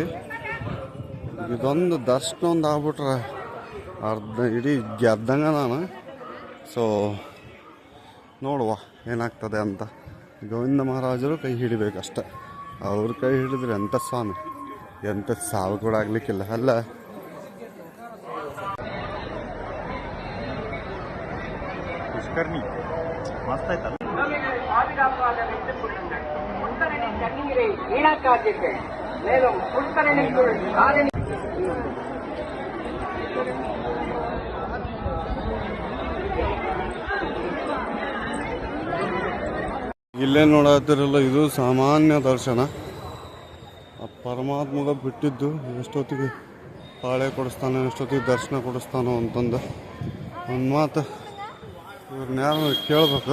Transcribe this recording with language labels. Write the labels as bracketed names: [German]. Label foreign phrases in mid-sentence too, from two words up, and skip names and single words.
[Kannada] ಇದೊಂದು ದರ್ಶನ ಒಂದು ಆಗ್ಬಿಟ್ರೆ ಇಡೀ ಗೆದ್ದಂಗೆ ನಾನು. ಸೊ ನೋಡುವ ಏನಾಗ್ತದೆ ಅಂತ. ಗೋವಿಂದ ಮಹಾರಾಜರು ಕೈ ಹಿಡಿಬೇಕಷ್ಟೆ. ಅವ್ರ ಕೈ ಹಿಡಿದ್ರೆ ಎಂಥ ಸ್ವಾಮಿ, ಎಂಥ ಸಾವು ಕೂಡ ಆಗಲಿಕ್ಕಿಲ್ಲ ಅಲ್ಲ. ಪುಷ್ಕರಣಿ ಮಸ್ತ್ ஆಯ್ತಲ್ಲ. [Tamil] தண்ணீரை வீணாக்காதீர்கள். மேலும் புஷ்கரணிக்குள் [Kannada] ಇಲ್ಲೇ ನೋಡತ್ತಿರಲ್ಲ, ಇದು ಸಾಮಾನ್ಯ ದರ್ಶನ. ಆ ಪರಮಾತ್ಮಗ ಬಿಟ್ಟಿದ್ದು ಎಷ್ಟೊತ್ತಿಗೆ ಪಾಳೆ ಕೊಡಿಸ್ತಾನೋ, ಎಷ್ಟೊತ್ತಿಗೆ ದರ್ಶನ ಕೊಡಿಸ್ತಾನೋ ಅಂತಂದು ಒಂದು ಮಾತು ಇವ್ರನ್ನ ಯಾರು ಕೇಳಬೇಕು.